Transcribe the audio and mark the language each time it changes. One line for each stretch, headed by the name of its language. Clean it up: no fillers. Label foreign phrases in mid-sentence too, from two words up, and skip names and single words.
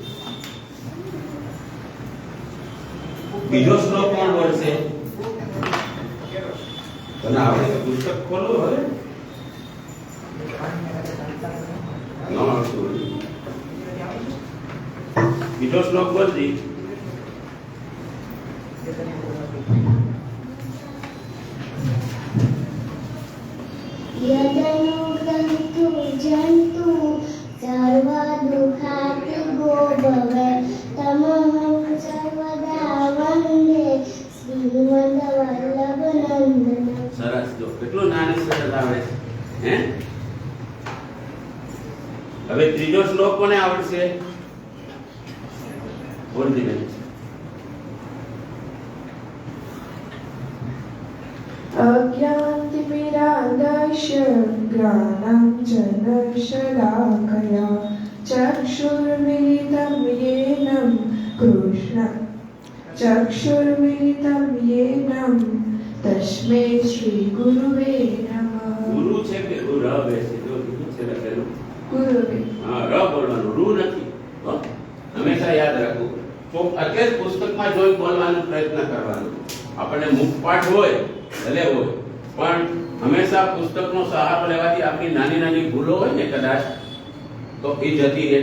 Gujarati: બીજો શ્લોક કોણ બોલશે? તને આપણે પુસ્તક ખોલો હવે ન આવતું. બીજો શ્લોક બોલજી.
Sanskrit: यदनुग्रन्तु जन्तु सर्वदुःखातिगो भवे तमहं सर्वदा वन्दे श्रीमद्वल्लभनन्दनम्.
Gujarati: સરસ. જો કેટલું નાની સરસ આવડે છે હે. હવે ત્રીજો શ્લોક કોને આવડશે? બોલજી બેન.
Sanskrit: अज्ञानतिमिरान्धस्य ज्ञानाञ्जनशलाकया चक्षुर्मिलितं येन चक्षुर्मिलितं येन तस्मै श्रीगुरुवे नमः.
Gujarati: ગુરુ છે કે ગુરવ છે? જો કીધું છે લખેલું
Sanskrit: गुरुवे.
Gujarati: હા ર બોલવાનું, રૂ નથી. હો? હંમેશા યાદ રાખવું. તો એટલે જ પુસ્તકમાં જોઈ બોલવાનો પ્રયત્ન કરવાનો. આપણને મુખપાઠ હોય ભલે હોય પણ હંમેશા પુસ્તકનો સહારો લેવાથી આપણી નાની નાની ભૂલો હોય ને કદાચ તો એ જતી રહે.